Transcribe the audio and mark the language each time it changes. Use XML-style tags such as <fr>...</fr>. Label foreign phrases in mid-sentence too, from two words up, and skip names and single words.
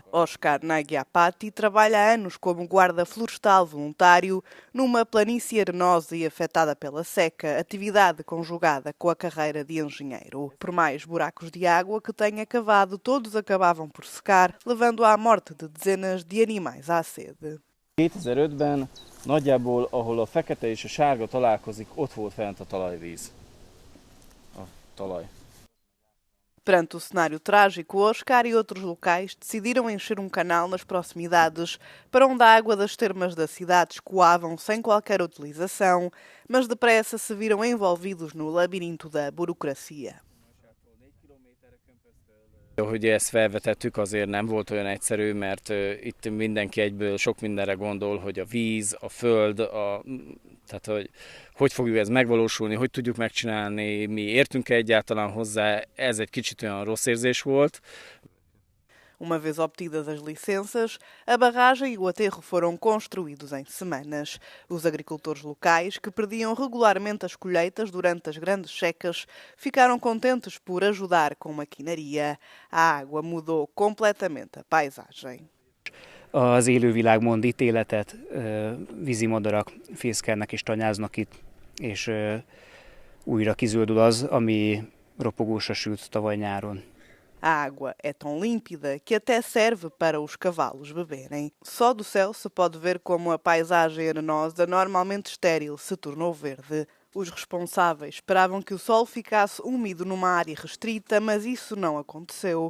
<pt>Oscar Nagyapati trabalha há anos como guarda florestal voluntário numa planície arenosa e afetada pela seca, atividade conjugada com a carreira de engenheiro. Por mais buracos de água que tenha cavado, todos acabavam por secar, levando à morte de dezenas de animais à sede.</pt> <hu>2005-ben nagyjából, ahol a fekete és a sárga találkozik, ott volt fent a talajvíz. A talaj.</hu> <pt>Perante o cenário trágico, Oscar e outros locais decidiram encher um canal nas proximidades para onde a água das termas da cidade escoavam sem qualquer utilização, mas depressa se viram envolvidos no labirinto da burocracia.</pt> <hu>Hogy ezt felvetettük, azért nem volt olyan egyszerű, mert itt mindenki egyből sok mindenre gondol, hogy a víz, a föld, tehát hogy fogjuk ezt megvalósulni, hogy tudjuk megcsinálni, mi értünk egyáltalán hozzá, ez egy kicsit olyan rossz érzés volt.</hu> <pt>Uma vez obtidas as licenças, a barragem e o aterro foram construídos em semanas. Os agricultores locais, que perdiam regularmente as colheitas durante as grandes secas, ficaram contentes por ajudar com maquinaria. A água mudou completamente a paisagem.</pt> <hu>Az élővilág mond ítéletet, vízimadarak fészkelnek és tanyáznak itt, és újra kizöldül az, ami ropogósra sült tavaly nyáron.</hu> <pt>A água é tão límpida que até serve para os cavalos beberem. Só do céu se pode ver como a paisagem arenosa, normalmente estéril, se tornou verde. Os responsáveis esperavam que o solo ficasse úmido numa área restrita, mas isso não aconteceu.</pt>